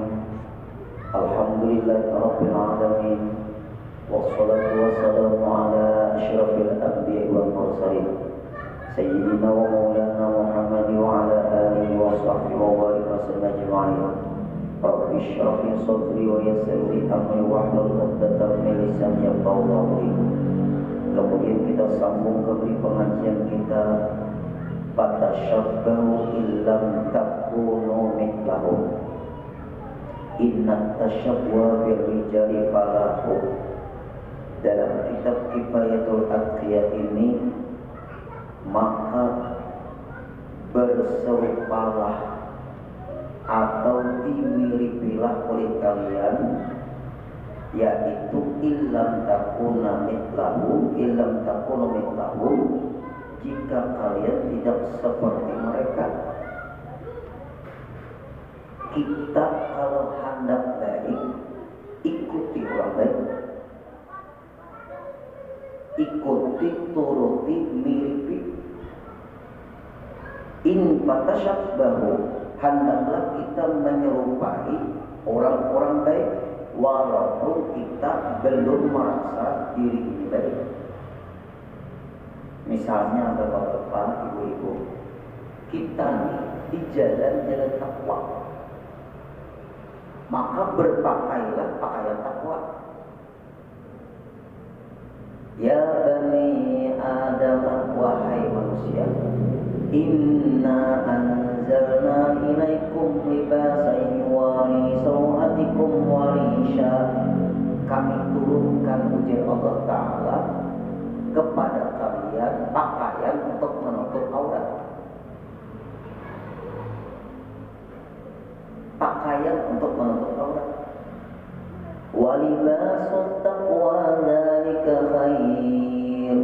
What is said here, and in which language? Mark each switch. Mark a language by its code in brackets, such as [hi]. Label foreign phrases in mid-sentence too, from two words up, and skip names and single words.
[ar] الحمد لله رب العالمين والصلاة والسلام على أشرف الأنبياء والمرسلين سيدنا ومولانا محمد وعلى آله وصحبه وبارك وسلم أجمعين. رب اشرح لي صدري ويسر لي أمري واحلل عقدة من لساني يفقهوا قولي. [id] Kemudian kita sambung ke pengajian kita [ar] فتشبهوا إن لم تكونوا مثلهم. إن التشبه بالرجال فلاح. [id] Dalam kitab Kifayatul Atqiyah ini, maka berserupalah atau dimiripilah oleh kalian, yaitu [ar] إن لم تكونوا مثله, [id] jika kalian tidak seperti mereka. Kita kalau hendak baik, ikuti orang baik, ikuti, turuti, miripi. [ar] إن فتشبهوا, [id] hendaklah kita menyerupai orang-orang baik walaupun kita belum merasa diri ini baik. Misalnya bapak-bapak, ibu-ibu, kita nih di jalan-jalan takwa, maka berpakailah pakaian takwa. [ar] يا بني آدم, [id] wahai manusia, [ar] إنا أنزلنا عليكم لباسا يواري سوآتكم وريشا. [id] Kami turunkan ujian Allah Ta'ala kepada kalian pakaian untuk menutup aurat. Pakaian untuk menutup aurat. [ar] ولباس التقوى ذلك خير.